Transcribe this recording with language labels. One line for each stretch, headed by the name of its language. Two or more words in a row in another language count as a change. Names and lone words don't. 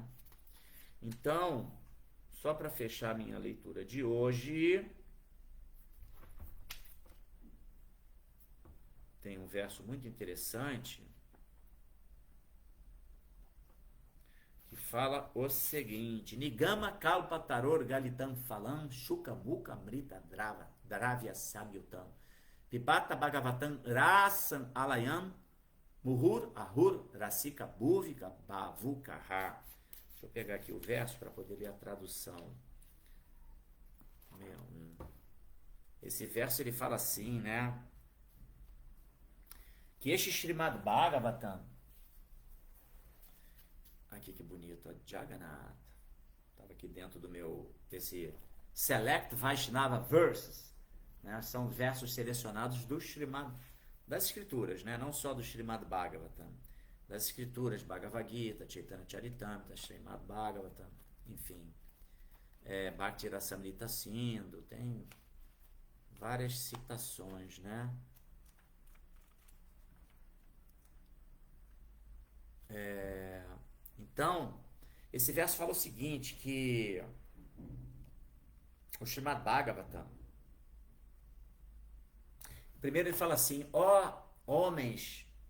Portuguese: Então, só para fechar minha leitura de hoje, tem um verso muito interessante que fala o seguinte:
Sanskrit: निगम कल्प तरोर् गलितं फलं शुक मुख अमृत द्रव संयुतम् पिबत भागवतं रसम् आलयं मुहुर् अहो रसिका भुवि भावुकाः.
Portuguese: Deixa eu pegar aqui o verso para poder ler a tradução. Esse verso ele fala assim, né? Que este Srimad Bhagavatam, aqui que bonito, a Jagannatha, estava aqui dentro do meu, desse Select Vaishnava Verses, né? São versos selecionados do Srimad, das escrituras, né? Não só do Srimad Bhagavatam, das escrituras, Bhagavad Gita, Chaitanya Charitamrita, Srimad Bhagavatam, enfim, Bhakti Rasamrita Sindhu, tem várias citações, né? Então, esse verso fala o seguinte, que o Srimad Bhagavatam, primeiro ele fala assim: ó homens